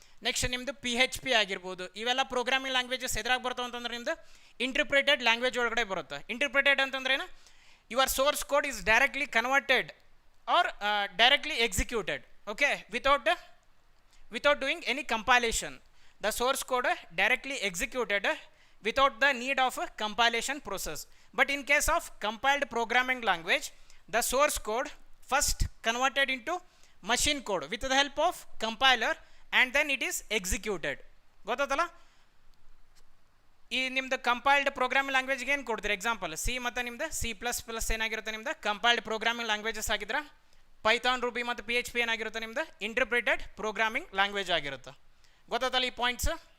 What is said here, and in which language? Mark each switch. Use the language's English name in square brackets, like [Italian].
[Kannada] Next ನಿಮ್ಮದು PHP ಆಗಿರ್ಬೋದು. ಇವೆಲ್ಲ ಪ್ರೋಗ್ರಾಮಿಂಗ್ ಲ್ಯಾಂಗ್ವೇಜಸ್ ಎದುರಾಗಿ ಬರ್ತಾವೆ ಅಂತಂದ್ರೆ ನಿಮ್ಮದು ಇಂಟರ್ಪ್ರಿಟೆಡ್ ಲ್ಯಾಂಗ್ವೇಜ್ ಒಳಗಡೆ ಬರುತ್ತೆ. [English] interpreted [Kannada] ಅಂತಂದ್ರೆ ಏನು [English] Your source code is directly converted or directly executed okay without doing any compilation. The source code directly executed without the need of a compilation process. But in case of compiled programming language, the source code first converted into machine code with the help of compiler and then it is executed. [Kannada] ಗೊತ್ತಾತಲ್ಲ, ಈ ನಿಮ್ದು compiled programming ಲ್ಯಾಂಗ್ವೇಜ್ಗೆ ಏನು ಕೊಡ್ತೀರಿ example C ಮತ್ತು ನಿಮ್ದು C++ ಏನಾಗಿರುತ್ತೆ ನಿಮ್ದು compiled programming languages ಆಗಿದ್ರೆ, Python Ruby ಮತ್ತು PHP ಏನಾಗಿರುತ್ತೆ ನಿಮ್ದು ಇಂಟರ್ಪ್ರಿಟೆಡ್ ಪ್ರೋಗ್ರಾಮಿಂಗ್ ಲ್ಯಾಂಗ್ವೇಜ್ ಆಗಿರುತ್ತೆ. ಗೊತ್ತಾತಲ್ಲ ಈ ಪಾಯಿಂಟ್ಸ್.